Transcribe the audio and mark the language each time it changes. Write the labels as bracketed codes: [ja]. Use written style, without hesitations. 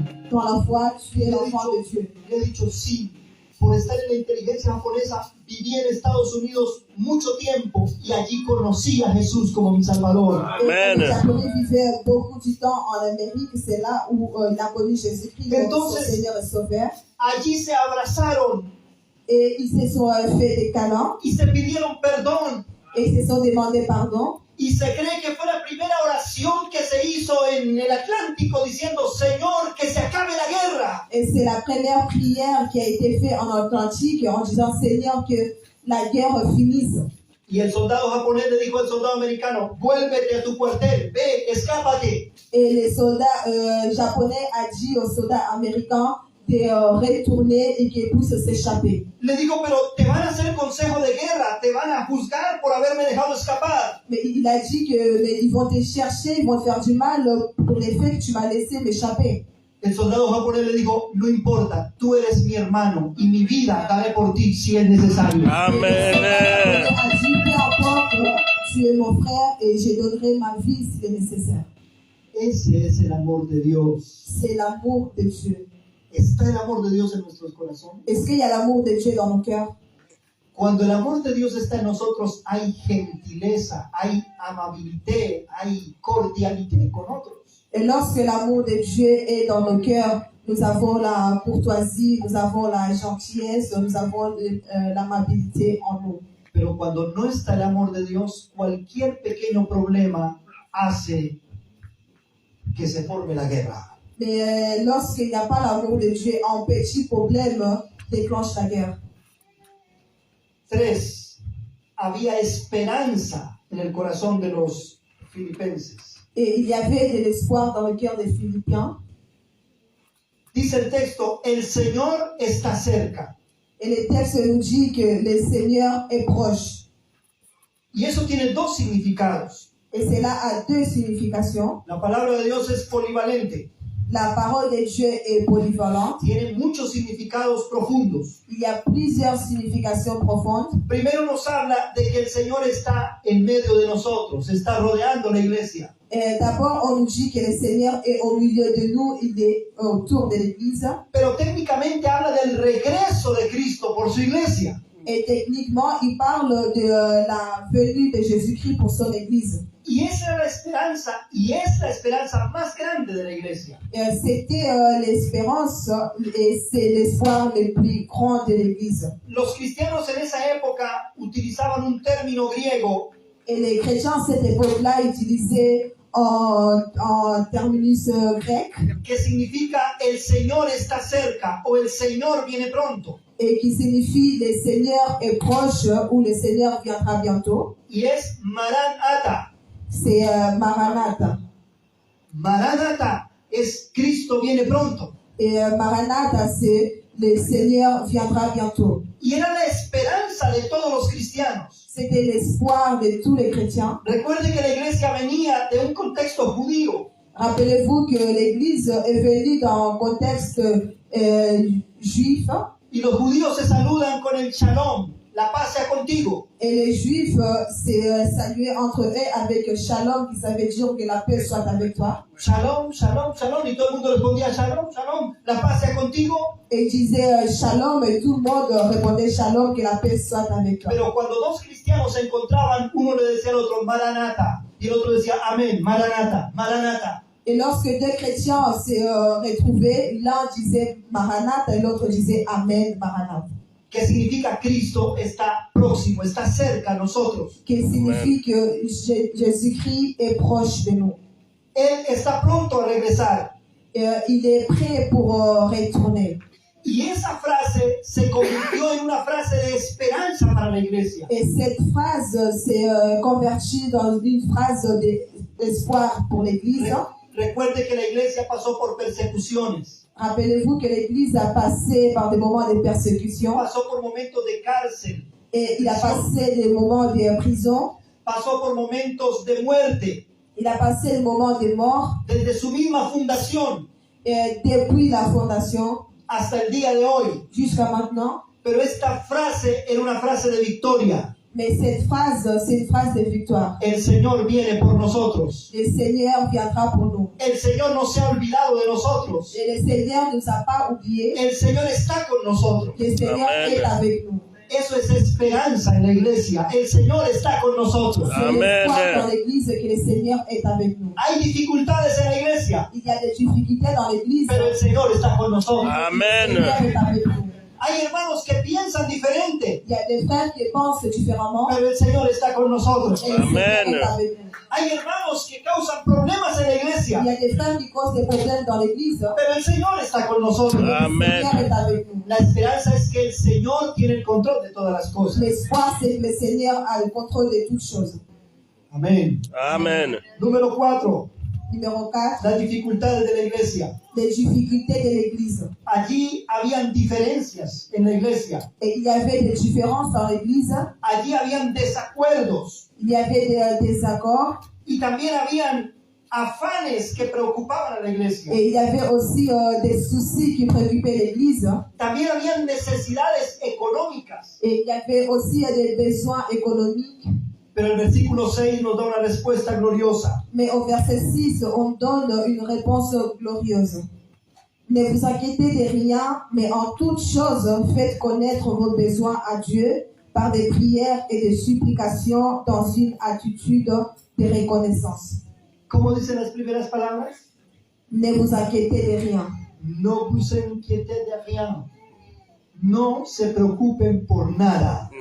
[fr] dans la foi, tu es l'enfant de Dieu. [es] Le he dicho, sí, por estar en la inteligencia japonesa, viví en Estados Unidos mucho tiempo y allí conocí a Jesús como mi Salvador. [fr] Et les Japonais vivaient beaucoup du temps en Amérique, c'est là où il a connu Jésus-Christ comme son [es] Entonces, [fr] Seigneur et Sauveur. [es] Allí se abrazaron [fr] Et ils se sont fait des câlins [es] y se pidieron perdón. [fr] et ils se sont demandé pardon. [es] Y se cree que fue la primera oración que se hizo en el Atlántico diciendo, Señor, que se acabe la guerra. [fr] Et c'est la première prière qui a été faite en Atlantique en disant Seigneur que la guerre finisse. [es] Y el soldado japonés le dijo al soldado americano, vuélvete a tu cuartel, ve, escápate. [fr] Et les soldats japonais a dit aux soldats américains de retourner et qu'ils puissent s'échapper. [es] Le dijo, pero te van a hacer consejo de guerra, te van a juzgar por haberme dejado escapar. [fr] Mais il a dit que mais ils vont te chercher, ils vont te faire du mal pour les faits que tu m'as laissé m'échapper. [es] El soldado japonés le dijo, no importa, tú eres mi hermano y mi vida daré por ti si es necesario. Amen. [fr] Il a dit peu importe, tu es mon frère et je donnerai ma vie si c'est nécessaire. [es] Ese es el amor de Dios. [fr] C'est l'amour de Dieu. [es] ¿Está el amor de Dios en nuestros corazones? [fr] Est-ce qu'il y a l'amour de Dieu dans nos cœurs? [es] Cuando el amor de Dios está en nosotros, hay gentileza, hay [fr] amabilité, [es] hay [fr] cordialité [es] con otros. [fr] Et lorsque l'amour de Dieu est dans nos cœurs, nous avons la courtoisie, nous avons la gentillesse, nous avons l'amabilité en nous. [es] Pero cuando no está el amor de Dios, cualquier pequeño problema hace que se forme la guerra. [fr] Mais lorsqu'il n'y a pas l'amour de Dieu, un petit problème déclenche la guerre. [es] 3. Había esperanza en el corazón de los filipenses. [fr] Et il y avait de l'espoir dans le cœur des Philippiens. [es] Dice el texto, el Señor está cerca. [fr] Et le texte nous dit que le Seigneur est proche. [es] Y eso tiene dos significados. [fr] Et cela a deux significations. [es] La palabra de Dios es polivalente. [fr] La parole de Dieu est polyvalente. [es] Tiene muchos significados profundos. [fr] Il y a plusieurs significations profondes. [es] Primero nos habla de que el Señor está en medio de nosotros, está rodeando la iglesia. [fr] D'abord, on nous dit que le Seigneur est au milieu de nous, il est autour de l'Église. [es] Pero técnicamente habla del regreso de Cristo por su iglesia. [fr] Et techniquement, il parle de la venue de Jésus-Christ pour son Église. [es] Y esa era la esperanza, y es la esperanza más grande de la iglesia. [fr] C'était l'espérance et c'est l'espoir le plus grand de l'Église. [es] Los cristianos en esa época utilizaban un término griego [fr] Et les chrétiens à cette époque-là utilisaient en terminus grec [es] que significa el Señor está cerca o el Señor viene pronto. [fr] et qui signifie le Seigneur est proche ou le Seigneur viendra bientôt. [es] Y es Maranatha. [fr] C'est Maranatha. [es] Maranatha es Cristo viene pronto. [fr] Et Maranatha, c'est le Seigneur viendra bientôt. [es] Y era la esperanza de todos los cristianos. [fr] C'était l'espoir de tous les chrétiens. [es] Recuerde que la iglesia venía de un contexto judío. [fr] Rappelez-vous que l'Église est venue dans un contexte juif. [es] Y los judíos se saludan con el shalom, la paz sea contigo. [fr] Et les Juifs s'est salué entre eux avec Shalom, qui ça veut dire que la paix soit avec toi. [es] Shalom, shalom, shalom. Y todo el mundo respondía shalom, shalom, la paz sea contigo. [fr] Et il disait Shalom, et tout le monde répondait Shalom, que la paix soit avec toi. [es] Pero cuando dos cristianos se encontraban, uno le decía al otro Maranatha y el otro decía amén, Maranatha, Maranatha. [fr] Et lorsque deux chrétiens s'est retrouvés, l'un disait Maranatha et l'autre disait Amen, Maranatha. [es] Que significa Cristo está próximo, está cerca a nosotros. [fr] Qui signifie que Jésus-Christ est proche de nous. [es] Él está pronto a regresar. [fr] Il est prêt pour retourner. [es] Y esa frase se convirtió en una frase de esperanza para la iglesia. [fr] Et cette phrase s'est convertie dans une phrase d'espoir pour l'Église. [es] Recuerde que la iglesia pasó por persecuciones, [fr] Rappelez-vous que l'Église a passé par des moments de persécution [es] pasó por momentos de cárcel, [fr] et il a passé des moments de prison, [es] pasó por momentos de muerte, [fr] il a passé des moments de mort [es] desde su misma fundación [fr] depuis la fondation [es] hasta el día de hoy. [fr] jusqu'à maintenant. [es] Pero esta frase era una frase de victoria. [fr] Mais cette phrase, c'est une phrase de victoire. [es] El Señor viene por nosotros. [fr] Le Seigneur viendra pour nous. [es] El Señor no se ha olvidado de nosotros. [fr] Et le Seigneur ne nous a pas oubliés. [es] El Señor está con nosotros. [fr] Le Seigneur Amen. est avec nous. [es] Eso es esperanza en la iglesia. El Señor está con nosotros. [fr] C'est Amen. l'espoir dans l'Église que le Seigneur est avec nous. [es] Hay dificultades en la iglesia, [fr] Il y a des difficultés dans l'Église. [es] pero el Señor está con nosotros. [fr] Le Amen. Seigneur est avec nous. [es] Hay hermanos que piensan diferente, [fr] Il y a des frères qui pensent différemment. [es] pero el Señor está con nosotros. [fr] Et le Seigneur Amen. est avec nous. [es] Hay hermanos que causan problemas en la [fr] Il [es] iglesia, [fr] y a des frères qui causent des problèmes dans l'Église. [es] pero el Señor está con nosotros. [fr] Le Amen. Seigneur est avec nous. [es] La esperanza es que el Señor tiene el control de todas las cosas. [fr] L'espoir, c'est que le Seigneur a le contrôle de toutes choses. [es] Amén. [fr] Amen. [es] Número 4, [fr] Numéro 4, [es] las dificultades de la iglesia. [fr] les difficultés de l'Église. [es] Allí habían diferencias en la iglesia. [fr] Et il y avait des différences dans l'Église. [es] Allí habían desacuerdos [fr] Il y avait des désaccords. [es] y también habían afanes que preocupaban a la iglesia. [fr] Et il y avait aussi des soucis qui préoccupaient l'Église. [es] También habían necesidades económicas. [fr] Et il y avait aussi des besoins économiques. [es] Pero el versículo 6 nos da una respuesta gloriosa. [fr] Mais au verset 6, on donne une réponse glorieuse. Ne vous inquiétez de rien, mais en toutes choses, faites connaître vos besoins à Dieu par des prières et des supplications dans une attitude de reconnaissance. [es] ¿Cómo dicen las primeras palabras? [fr] Ne vous inquiétez de rien. No vous inquiétez de rien. [es] No se preocupen por nada.